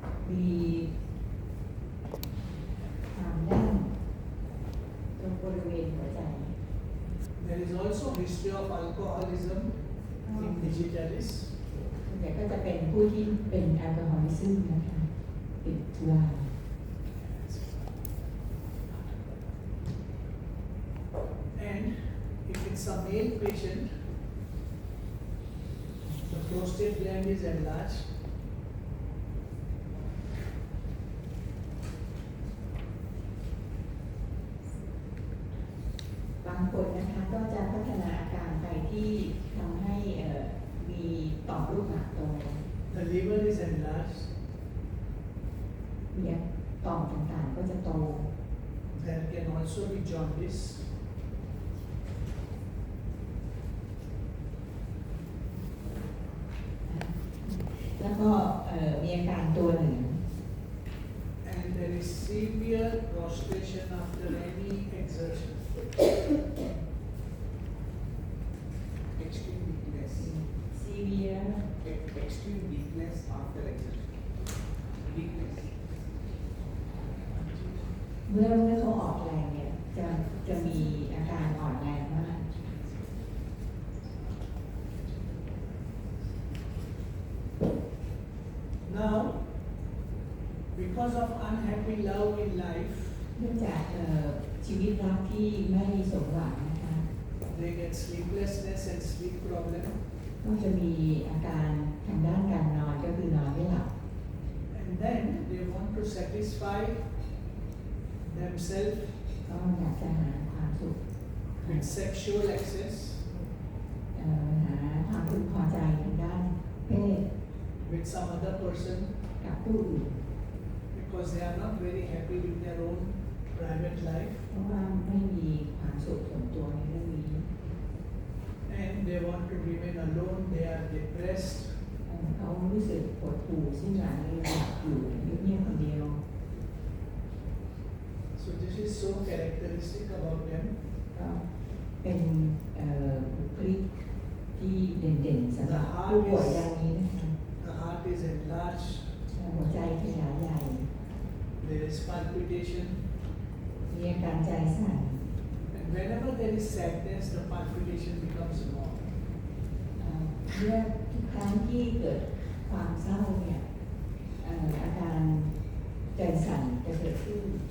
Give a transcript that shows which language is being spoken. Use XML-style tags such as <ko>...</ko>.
<th>มีความแน่นตรงบริเวณหัวใจ</th> <en>There is also history of alcoholism in digitalis.</en> <th>ส่วนใหญ่ก็จะเป็นผู้ที่เป็นแอลกอฮอลิซึมนะคะติดสุรา</th> <en>And if it's a male patient, the prostate gland is enlarged.</en> <th>บางคนนะคะก็จะพัฒนาอาการไปที่ทำให้มีต่อมลูกหมากโต</th> <en>The liver is enlarged.</en> <th>มีต่อมต่างๆก็จะโต</th> <en>There can also be jaundice.</en> <th>แล้วก็มีอาการตัวเหนือ</th> <en>And there is severe prostration after any exertion. Extreme weakness. ซีเวีย Extreme weakness after exertion. Weakness.</en> <th>เมื่อเขาออกแรงเนี่ยจะมีอาการอ่อนแรงมาก</th> <en>Now, because of unhappy love in life,</en> <th>เนื่องจากชีวิตรักที่ไม่สมหวังนะคะ</th> <en>they get sleeplessness and sleep problem.</en> <th>ก็จะมีอาการทางด้านการนอนก็คือนอนไม่หลับ</th> <en>And then they want to satisfy themselves</en> <th>ก็อยากจะหาความสุข</th> <en>with sexual access,</en> <th>หาความพึงพอใจทางด้านเพศ</th> <en>with some other person,</en> <th>กับผู้อื่น</th> <en>because they are not very happy with their own private life,</en> <th>เพราะว่าไม่มีความสุขส่วนตัวในเรื่องนี้</th> <en>and they want to remain alone. They are depressed.</en> <th>เขารู้สึกปวดหู่สิ้นหวังเลยอยากอยู่เงียบๆคนเดียว</th> <en>So this is so characteristic about them.</en> <th>ก็เป็นบุคลิกที่เด่นๆสำหรับผู้ป่วยรายนี้นะคะ</th> <en>The heart is enlarged.</en> <th>หัวใจขยายใหญ่</th> <en>There is palpitation,</en> <th>มีอาการใจสั่น</th> <en>and whenever there is sadness, the palpitation becomes more.</en> <th>เมื่อทุกครั้งที่เกิดความเศร้าเนี่ยอาการใจสั่นจะเกิดขึ้น</th>